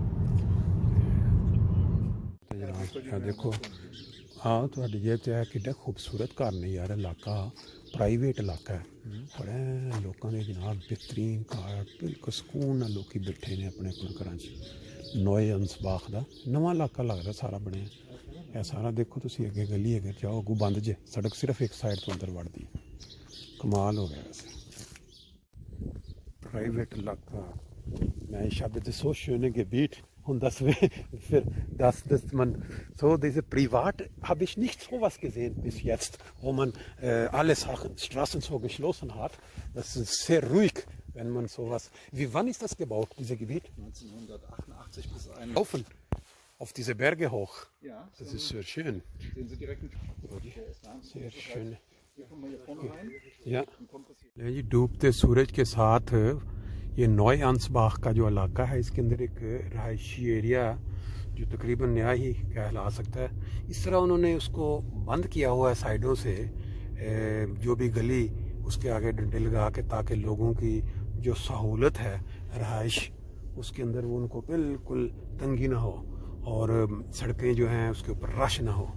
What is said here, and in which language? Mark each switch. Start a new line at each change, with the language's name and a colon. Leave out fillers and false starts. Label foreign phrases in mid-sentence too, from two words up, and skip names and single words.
Punjabi: ਦੇਖੋ ਹਾਂ, ਤੁਹਾਡੀ ਜੇ ਤੇ ਕਿੱਡਾ ਖੂਬਸੂਰਤ ਘਰ ਨੇ ਯਾਰ, ਇਲਾਕਾ ਪ੍ਰਾਈਵੇਟ ਇਲਾਕਾ ਹੈ, ਬੜਾ ਲੋਕਾਂ ਦੇ ਜਨਾਬ ਬਿਹਤਰੀਨ ਘਰ, ਬਿਲਕੁਲ ਸਕੂਨ ਨਾਲ ਲੋਕੀ ਬੈਠੇ ਨੇ ਆਪਣੇ ਘਰਾਂ 'ਚ। ਨੋਏ ਅੰਸਬਾਖ ਦਾ ਨਵਾਂ ਇਲਾਕਾ ਲੱਗਦਾ ਸਾਰਾ ਬਣਿਆ, ਇਹ ਸਾਰਾ ਦੇਖੋ ਤੁਸੀਂ ਅੱਗੇ ਗਲੀ ਅਗਰ ਜਾਓ ਅੱਗੋਂ ਬੰਦ ਜੇ, ਸੜਕ ਸਿਰਫ ਇੱਕ ਸਾਈਡ ਤੋਂ ਅੰਦਰ ਵੜਦੀ ਹੈ। ਕਮਾਲ ਹੋ ਗਿਆ ਵੈਸੇ ਪ੍ਰਾਈਵੇਟ ਇਲਾਕਾ। ਮੈਂ ਸ਼ਬਦ ਤੇ
German: so schöne Gebiet und das man so diese privat habe ich nicht sowas gesehen bis jetzt, wo man alle Straßen so geschlossen hat. Das ist sehr ruhig, wenn man sowas. Wann ist das gebaut, dieses Gebiet? 1988 bis 1. Laufen auf diese Berge hoch. Ja. Das ist sehr schön. Sehen Sie direkt sehr schön. Hier kommen wir hier vorne rein. Ja.
Urdu: جی، ڈوبتے سورج کے ساتھ یہ نوئے انسباخ کا جو علاقہ ہے، اس کے اندر ایک رہائشی ایریا جو تقریباً نیا ہی کہلا سکتا ہے. اس طرح انہوں نے اس کو بند کیا ہوا ہے سائیڈوں سے، جو بھی گلی اس کے آگے ڈنڈے لگا کے، تاکہ لوگوں کی جو سہولت ہے رہائش اس کے اندر وہ ان کو بالکل تنگی نہ ہو، اور سڑکیں جو ہیں اس کے اوپر رش نہ ہو.